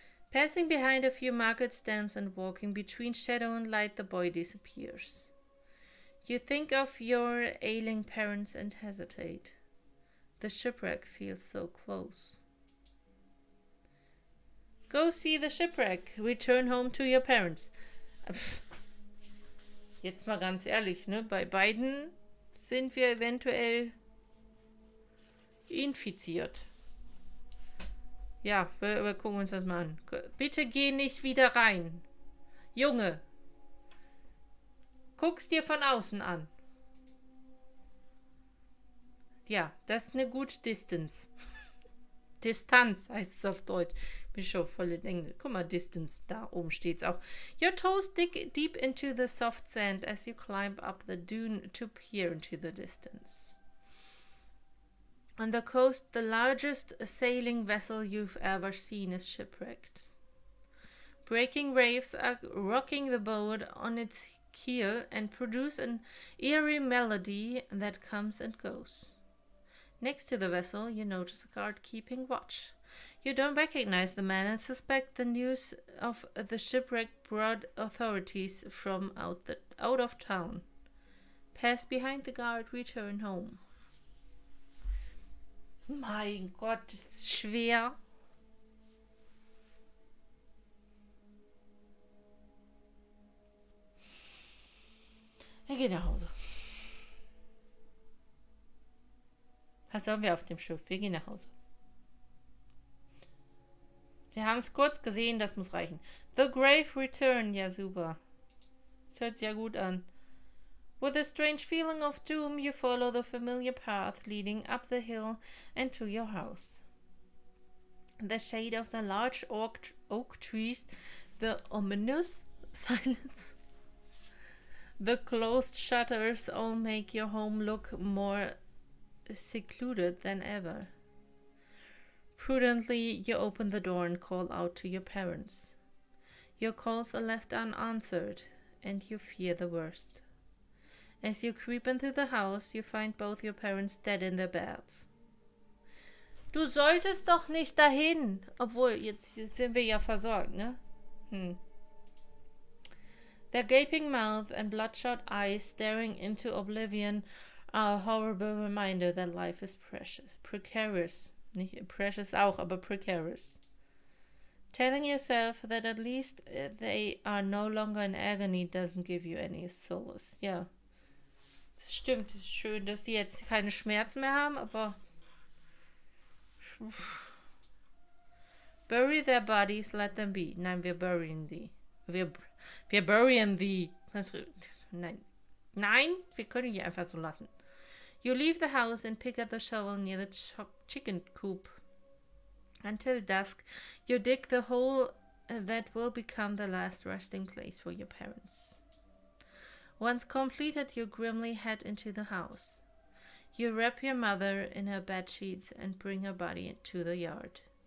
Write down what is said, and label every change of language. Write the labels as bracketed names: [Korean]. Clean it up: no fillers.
[English] Passing behind a few market stands and walking between shadow and light, the boy disappears. You think of your ailing parents and hesitate. The shipwreck feels so close. Go see the shipwreck. Return home to your parents. [German] Jetzt mal ganz ehrlich, ne? Bei beiden sind wir eventuell infiziert. Ja, wir gucken uns das mal an. Bitte geh nicht wieder rein. Junge. Guck's dir von außen an. Ja, das ist eine gute Distance. Distanz heißt es auf Deutsch. Bin schon voll in Englisch. Guck mal, Distance, da oben steht es auch. [English] Your toes dig deep into the soft sand as you climb up the dune to peer into the distance. On the coast, the largest sailing vessel you've ever seen is shipwrecked. Breaking waves are rocking the boat on its keel and produce an eerie melody that comes and goes. Next to the vessel, you notice a guard keeping watch. You don't recognize the man and suspect the news of the shipwreck brought authorities from out of town. Pass behind the guard, return home. [German] Mein Gott, das ist schwer. Wir gehen nach Hause. Was sollen wir auf dem Schiff? Wir gehen nach Hause. Wir haben es kurz gesehen, das muss reichen. The Grave Return, ja super. Das hört sich ja gut an. [English] With a strange feeling of doom, you follow the familiar path leading up the hill and to your house. The shade of the large oak trees, the ominous silence, the closed shutters all make your home look more secluded than ever. Prudently, you open the door and call out to your parents. Your calls are left unanswered, and you fear the worst. As you creep into the house, you find both your parents dead in their beds. [German] Du solltest doch nicht dahin. Obwohl, jetzt sind wir ja versorgt, ne? [English] Their gaping mouth and bloodshot eyes staring into oblivion are a horrible reminder that life is precarious. [German] Nicht precious auch, aber precarious. [English] Telling yourself that at least they are no longer in agony doesn't give you any solace. [German] Ja, das stimmt. Es ist schön, dass die jetzt keine Schmerzen mehr haben, aber [English] bury their bodies, let them be. [German] Nein, wir [English] burying thee. [German] Wir burying thee. Nein. Nein, wir können die einfach so lassen. [English] You leave the house and pick up the shovel near the chicken coop. Until dusk, you dig the hole that will become the last resting place for your parents. Once completed, you grimly head into the house. You wrap your mother in her bed sheets and bring her body to the yard.